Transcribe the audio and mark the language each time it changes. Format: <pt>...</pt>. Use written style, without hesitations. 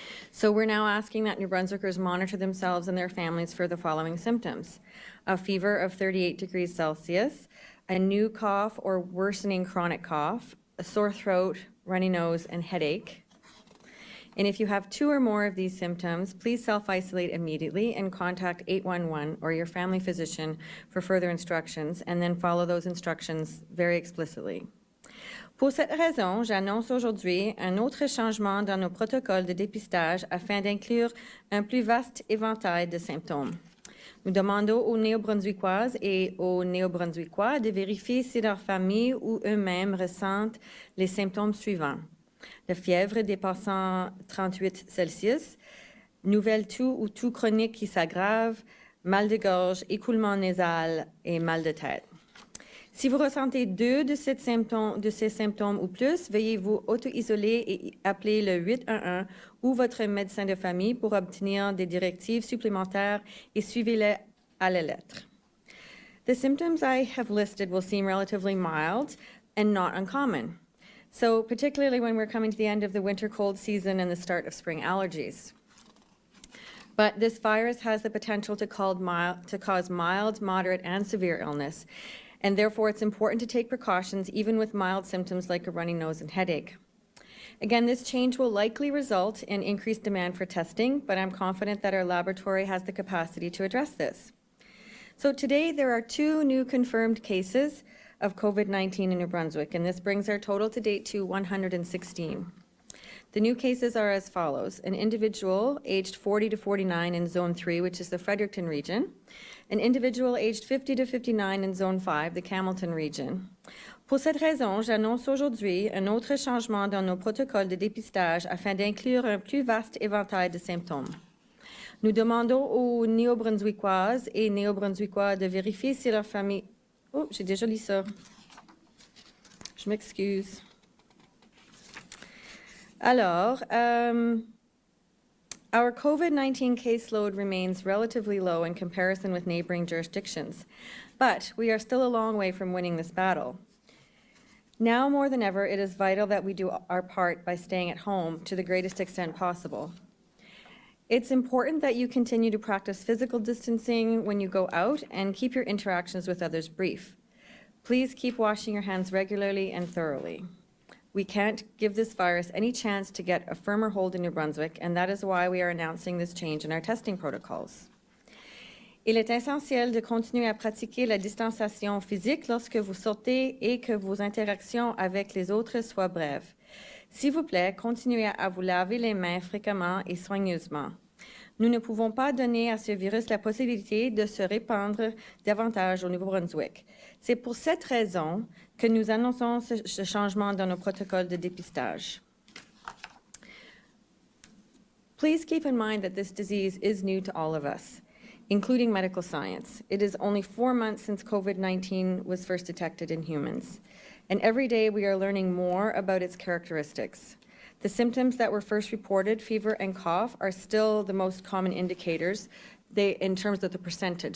<en>So we're now asking that New Brunswickers monitor themselves and their families for the following symptoms: a fever of 38 degrees Celsius, a new cough or worsening chronic cough, a sore throat, runny nose, and headache. And if you have 2 or more of these symptoms, please self-isolate immediately and contact 811 or your family physician for further instructions, and then follow those instructions very explicitly.</en> <fr>Pour cette raison, j'annonce aujourd'hui un autre changement dans nos protocoles de dépistage afin d'inclure un plus vaste éventail de symptômes. Nous demandons aux Néo-Brunswickoises et aux Néo-Brunswickois de vérifier si leur famille ou eux-mêmes ressentent les symptômes suivants: la fièvre dépassant 38 Celsius, nouvelle toux ou toux chronique qui s'aggrave, mal de gorge, écoulement nasal et mal de tête. Si vous ressentez 2 de ces symptômes ou plus, veuillez vous auto-isoler et appeler le 811 ou votre médecin de famille pour obtenir des directives supplémentaires et suivez-les à la lettre.</fr> <en>The symptoms I have listed will seem relatively mild and not uncommon. So particularly when we're coming to the end of the winter cold season and the start of spring allergies. But this virus has the potential to cause mild, moderate, and severe illness, and therefore it's important to take precautions even with mild symptoms like a runny nose and headache. Again, this change will likely result in increased demand for testing, but I'm confident that our laboratory has the capacity to address this. So today there are 2 new confirmed cases of COVID-19 in New Brunswick, and this brings our total to date to 116. The new cases are as follows: an individual aged 40 to 49 in Zone 3, which is the Fredericton region, an individual aged 50 to 59 in Zone 5, the Campbellton region.</en> <fr>Pour cette raison, j'annonce aujourd'hui un autre changement dans nos protocoles de dépistage afin d'inclure un plus vaste éventail de symptômes. Nous demandons aux Néo-Brunswickoises et Néo-Brunswickois de vérifier si leur famille... Oh, j'ai déjà lu ça. Je m'excuse.</fr> <en>Alors, our COVID-19 caseload remains relatively low in comparison with neighboring jurisdictions, but we are still a long way from winning this battle. Now more than ever, it is vital that we do our part by staying at home to the greatest extent possible. It's important that you continue to practice physical distancing when you go out and keep your interactions with others brief. Please keep washing your hands regularly and thoroughly. We can't give this virus any chance to get a firmer hold in New Brunswick, and that is why we are announcing this change in our testing protocols.</en> <fr>Il est essentiel de continuer à pratiquer la distanciation physique lorsque vous sortez et que vos interactions avec les autres soient brèves. S'il vous plaît, continuez à vous laver les mains fréquemment et soigneusement. Nous ne pouvons pas donner à ce virus la possibilité de se répandre davantage au Nouveau-Brunswick. C'est pour cette raison que nous annonçons ce changement dans nos protocoles de dépistage.</fr> <en>Please keep in mind that this disease is new to all of us, including medical science. It is only 4 months since COVID-19 was first detected in humans, and every day we are learning more about its characteristics. The symptoms that were first reported, fever and cough, are still the most common indicators in terms of the percentage.</en>